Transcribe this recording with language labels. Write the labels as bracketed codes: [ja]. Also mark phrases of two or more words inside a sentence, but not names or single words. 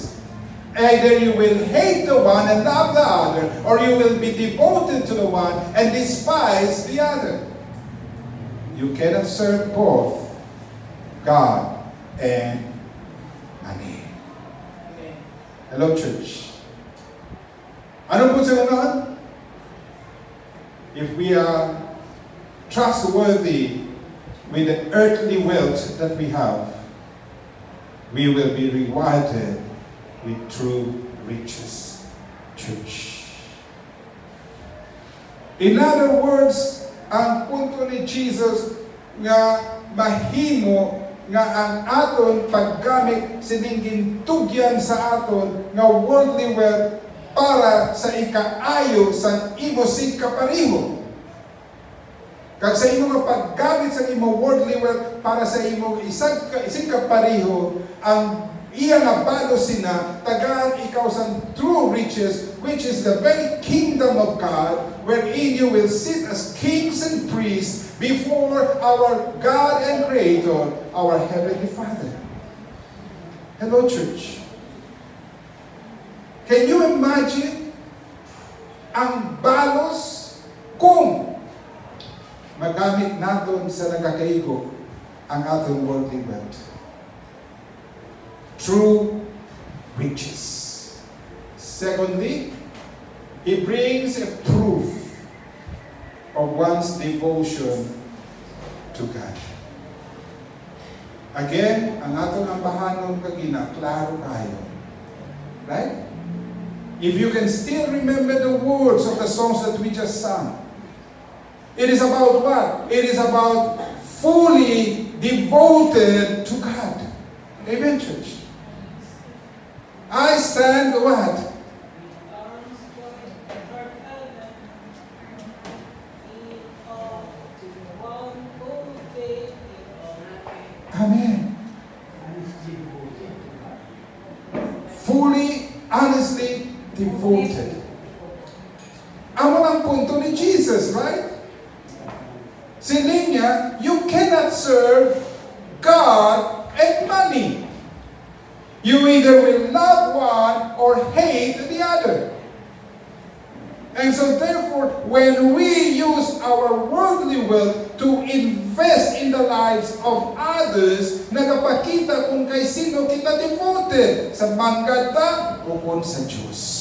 [en] Either you will hate the one and love the other, or you will be devoted to the one and despise the other. You cannot serve both God and money. Hello, church. [tl] Ano po sa ganoon? [en] If we are trustworthy with the earthly wealth that we have, we will be rewarded with true riches. Church. In other words, [hil] ang punto ni Jesus nga mahimo nga ang aton paggamit sining tugyan sa aton nga [en] worldly wealth [hil] para sa ikaayo sa imo sing kapariho. Kag sa imo nga paggamit sa imo [en] worldly wealth [hil] para sa imo isang kapariho, ang iya nga balo sina tagaan ikaw sa [en] true riches, which is the very kingdom of God, wherein you will sit as kings and priests before our God and Creator, our Heavenly Father. Hello, church. Can you imagine [tl] ang balos kung magamit natin sa nagkakaigo ang ating [en] worldly wealth? True riches. Secondly, he brings a proof of one's devotion to God. Again, [hil] ang atong ambahanon kagina, klaro kayo. [en] Right? If you can still remember the words of the songs that we just sang, it is about what? It is about fully devoted to God. Amen, church? I stand what? Amen. Fully, honestly devoted. [hil] Amo ang punto ni Jesus, right? Siling niya, [en] you cannot serve God and money. You either will love one or hate the other. And so therefore, when we use our worldly wealth to invest in the lives of others, [hil] nagapakita kung kay sino kita devoted, sa manggata o kung sa Diyos.